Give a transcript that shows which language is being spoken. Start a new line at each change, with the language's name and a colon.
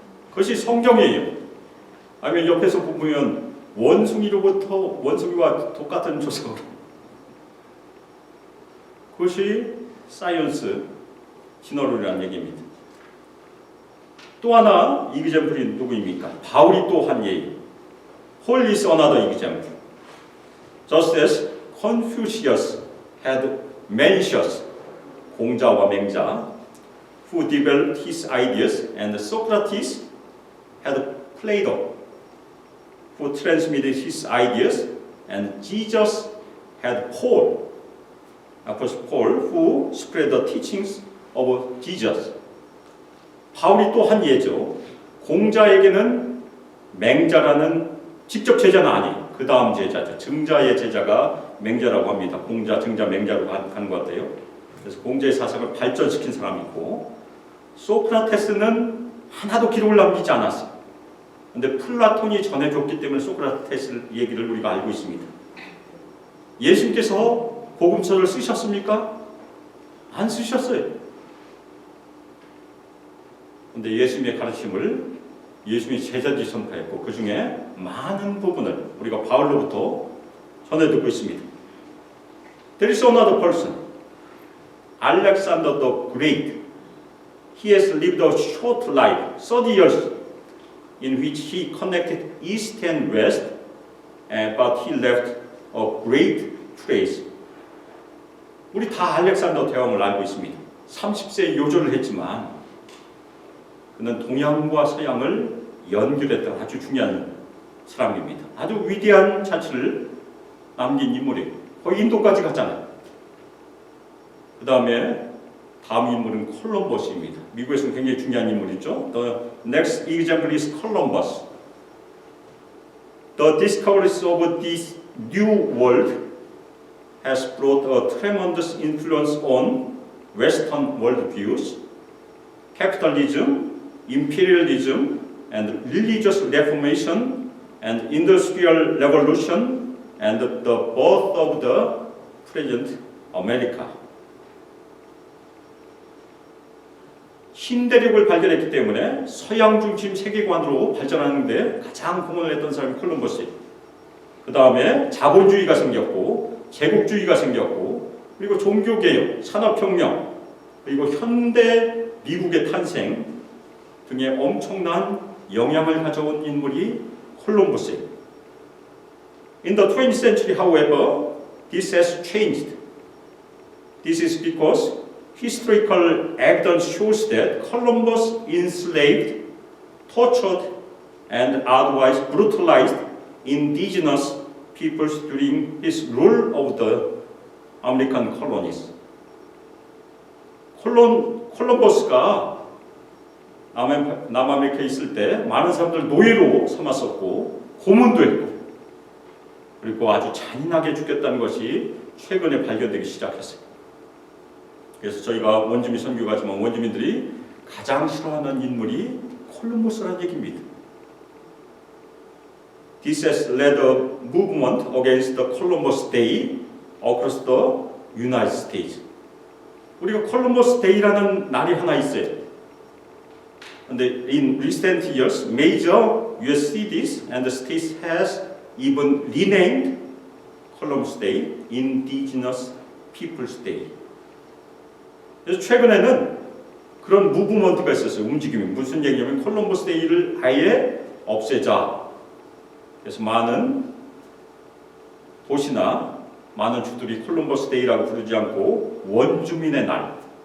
Korean: 그것이 성경이에요. 아니면 옆에서 보면 원숭이로부터 원숭이와 똑같은 조상으로. 그것이 사이언스, 진화론이라는 얘기입니다. 또 하나 이그젬플이 누구입니까? 바울이 또 한 예의.
English: Paul is another example. Just as Confucius had Mencius,
Korean: 공자와 맹자,
English: who developed his ideas, and Socrates had Plato, who transmitted his ideas, and Jesus had Paul, Apostle Paul, who spread the teachings of Jesus.
Korean: 바울이 또 한 예죠. 공자에게는 맹자라는 직접 제자는 아니에요. 그 다음 제자죠. 증자의 제자가 맹자라고 합니다. 공자, 증자, 맹자로 가는 것 같아요. 그래서 공자의 사상을 발전시킨 사람이 있고 소크라테스는 하나도 기록을 남기지 않았어요. 그런데 플라톤이 전해줬기 때문에 소크라테스 얘기를 우리가 알고 있습니다. 예수님께서 복음서를 쓰셨습니까? 안 쓰셨어요. 그런데 예수님의 가르침을 예수님이 제자들이 선포했고 그 중에 많은 부분을 우리가 바울로부터 전해 듣고 있습니다.
English: There is another person, Alexander the Great. He has lived a short life, 30 years, in which he connected East and West, but he left a great trace.
Korean: 우리 다 알렉산더 대왕을 알고 있습니다. 30세에 요절을 했지만 그는 동양과 서양을 연결했던 아주 중요한 사람입니다. 아주 위대한 잔치를 남긴 인물이에요. 거의 인도까지 갔잖아요. 다음에 다음 인물은 콜럼버스입니다. 미국에서는 굉장히 중요한 인물이죠.
English: The next example is Columbus. The discoveries of this new world has brought a tremendous influence on Western worldviews, capitalism, imperialism, and religious reformation, and industrial revolution, and the birth of the present America.
Korean: 신대륙을 발견했기 때문에 서양 중심 세계관으로 발전하는 데 가장 공헌을 했던 사람이 콜럼버스예요. 그 다음에 자본주의가 생겼고 제국주의가 생겼고 그리고 종교개혁, 산업혁명 그리고 현대 미국의 탄생 등의 엄청난 영향을 가져온 인물이 콜럼버스예요.
English: In the 20th century, however, this has changed. This is because historical evidence shows that Columbus enslaved, tortured, and otherwise brutalized indigenous peoples during his rule of the American colonies.
Korean: 콜럼버스가 남아메리카에 있을 때 많은 사람들 노예로 삼았었고 고문도 했고 그리고 아주 잔인하게 죽였다는 것이 최근에 발견되기 시작했어요. 그래서 저희가 원주민 선교가지만 원주민들이 가장 싫어하는 인물이 콜럼버스라는 얘기입니다.
English: This has led a movement against the Columbus Day across the United States.
Korean: 우리가 콜럼버스 데이라는 날이 하나 있어요. 근데
English: in recent years, major U.S. cities and states has even renamed Columbus Day Indigenous Peoples Day.
Korean: 그래서 최근에는 그런 무브먼트가 있었어요. 움직임이 무슨 얘기냐면 콜럼버스 데이를 아예 없애자. 그래서 많은 도시나 많은 주들이 콜럼버스 데이라고 부르지 않고 원주민의 날.